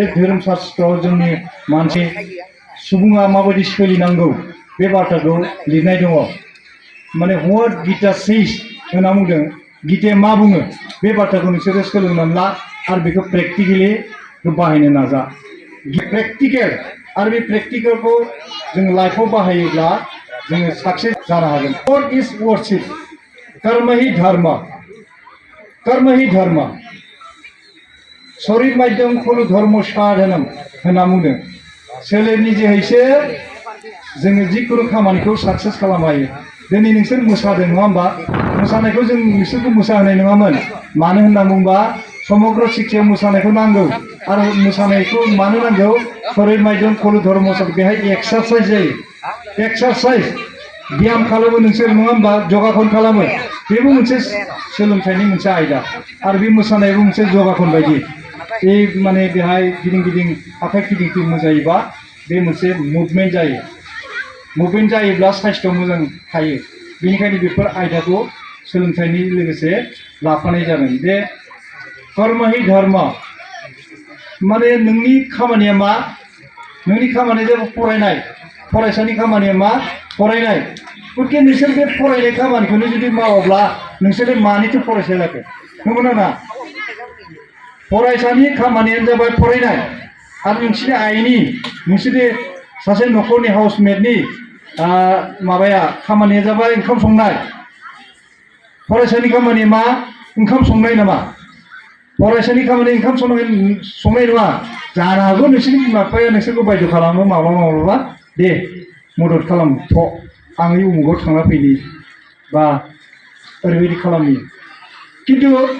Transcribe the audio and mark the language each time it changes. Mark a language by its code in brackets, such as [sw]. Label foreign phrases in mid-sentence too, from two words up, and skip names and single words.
[brx] धोरोमशास्त्रआव जोंनि मानसि सुबुङा माबायदि सोलिनांगौ बे बाथ्राखौ लिरनाय दङ माने [en] what Gita says [brx] होनना बुंदों गीताया मा बुङो बे बाथ्राखौ नोंसोरो सोलोंनानै ला आरो बेखौ प्रेक्टिकेलि बाहायनो नाजा प्रेक्टिकेल आरो बे प्रेक्टिकेलखौ जों लाइफआव बाहायोब्ला जोङो साक्सेस जानो हागोन [en] what is worship [brx] कर्म [sa] हि धर्म शरीर माध्यम खलु धर्म साधनम होनना बुंदों सोलेरनि जोहैसो जोङो जिखुनु खामानिखौ साक्सेस खालामनो हायो दिनै नोंसोर मोसादों नङा होमबा मोसानायखौ [brx] जों नोंसोरखौ मोसाहोनाय नङामोन मानो होनना बुंबा समग्र शिक्षायाव मोसानायखौ नांगौ आरो मोसानायखौ मानो नांगौ [sa] शरीर माध्यम खलु धर्म [brx] बेहाय एक्सारसाइज जायो एक्सारसाइज ब्याम खालामो नोंसोर नङा होमबा जगाखन खालामो बेबो मोनसे सोलोंथाइनि मोनसे आयदा आरो बे मोसानायाबो मोनसे जगाखन बायदि बे माने बेहाय गिदिं गिदिं आखाइ फिदिं मोसायोबा बे मोनसे मुभमेन्ट जायो मुभमेन्ट जायोब्ला साइस्थ' मोजां थायो बेनिखायनो बेफोर आयदाखौ सोलोंथाइनि लोगोसे लाफानाय जादों जे [sa] कर्म हि धर्म [brx] माने नोंनि खामानिया मा नोंनि खामानिया जाबाय फरायनाय फरायसानि खामानिया मा फरायनाय गतिके नोंसोर बे फरायनाय खामानिखौनो जुदि मावाब्ला नोंसोर मानिथो फरायसा जाखो नंगौना नङा फरायसानि खामानियानो जाबाय फरायनाय आरो नोंसोरनि आइनि नोंसोरनि सासे न'खरनि हाउसमेटनि माबाया खामानिया जाबाय ओंखाम संनाय फरायसानि खामानिया मा ओंखाम संनाय नामा फरायसानि खामानि ओंखाम संनाय नङा जानो हागौ नोंसोरनि बिमा बिफाया नोंसोरखौ बायद' खालामो माब्लाबा दे मदद खालाम थ' आं उमुगाव थांना फैनि बा ओरैबायदि खालामनि खिन्थु